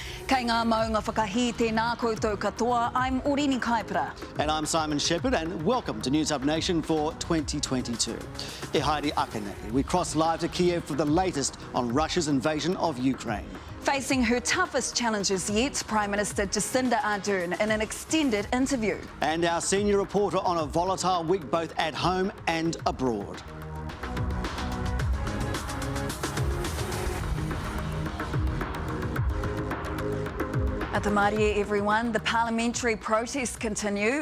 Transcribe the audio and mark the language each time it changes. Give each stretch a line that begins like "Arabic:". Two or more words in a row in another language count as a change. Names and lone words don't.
Māori: Kei ngā maunga whakahi tēnā koutou katoa,
English: I'm Oriini Kaipara. And I'm Simon Shepard, and welcome to Newshub Nation for 2022.
Māori: E haere ake nei.
English: We cross live to Kiev for the latest on Russia's invasion of Ukraine. Facing her toughest challenges yet, Prime Minister Jacinda Ardern in an extended interview. And our senior reporter on a volatile week both at home and abroad. At the Marie, everyone, the parliamentary protests continue.